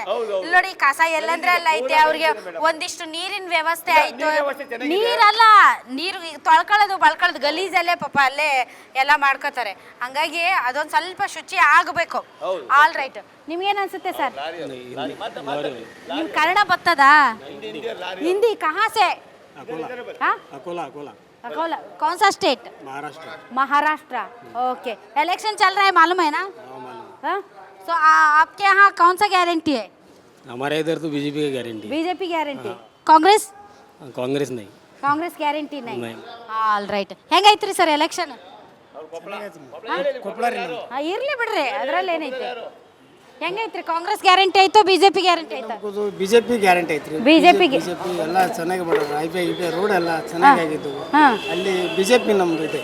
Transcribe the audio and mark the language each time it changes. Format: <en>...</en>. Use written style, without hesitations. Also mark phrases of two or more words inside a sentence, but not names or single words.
<kn>ಇಲ್ಲಿ ನೋಡಿ, ಕಸ ಎಲ್ಲಂದ್ರೆ ಎಲ್ಲ ಐತೆ. ಅವ್ರಿಗೆ ಒಂದಿಷ್ಟು ನೀರಿನ ವ್ಯವಸ್ಥೆ ಆಯ್ತು. ನೀರಲ್ಲ, ನೀರು ತೊಳ್ಕೊಳ್ಳೋದು ಗಲೀಜಲ್ಲೇ ಪಾಪ ಅಲ್ಲೇ ಎಲ್ಲ ಮಾಡ್ಕೋತಾರೆ. ಹಂಗಾಗಿ ಅದೊಂದು ಸ್ವಲ್ಪ ಶುಚಿ ಆಗಬೇಕು.</kn> <en>All right.</en> <kn>ನಿಮ್ಗೇನು ಅನ್ಸುತ್ತೆ ಸರ್? ನಿಮ್ ಕನ್ನಡ ಬರ್ತದಾ?</kn> <hi>हिंदी कहाँ से? अकोला। अकोला कौन सा स्टेट? महाराष्ट्र। ओके, इलेक्शन चल रहा है, मालूम है ना? हाँ, सो आपके यहाँ कौन सा गारंटी है? हमारे इधर तो बीजेपी का गारंटी बीजेपी गारंटी कांग्रेस कांग्रेस नहीं कांग्रेस गारंटी नईं नहीं</hi> <en>All right</en> <kn>ಹೆಂಗೈತ್ರಿ ಸರ್ ಎಲೆಕ್ಷನ್ ಕೊಪ್ಪಳ ರೀ ನಮ್ದು. ಇರ್ಲಿ ಬಿಡ್ರಿ ಅದ್ರಲ್ಲಿ ಏನೈತೆ ಹೆಂಗೈತ್ರಿ ಕಾಂಗ್ರೆಸ್ ಗ್ಯಾರಂಟಿ ಆಯ್ತು ಬಿಜೆಪಿ ಗ್ಯಾರಂಟಿ ಆಯ್ತು ಬಿಜೆಪಿ ಗ್ಯಾರಂಟಿ ಐತ್ರಿ ಬಿಜೆಪಿಗೆ ಬಿಜೆಪಿ ಎಲ್ಲ ಚೆನ್ನಾಗಿ ಮಾಡೋದು ಐಪಿ ರೋಡ್ ಎಲ್ಲ ಚೆನ್ನಾಗಿ ಆಗಿದ್ದು ಅಲ್ಲಿ ಬಿಜೆಪಿ ನಮ್ದು ಇದೆ.</kn>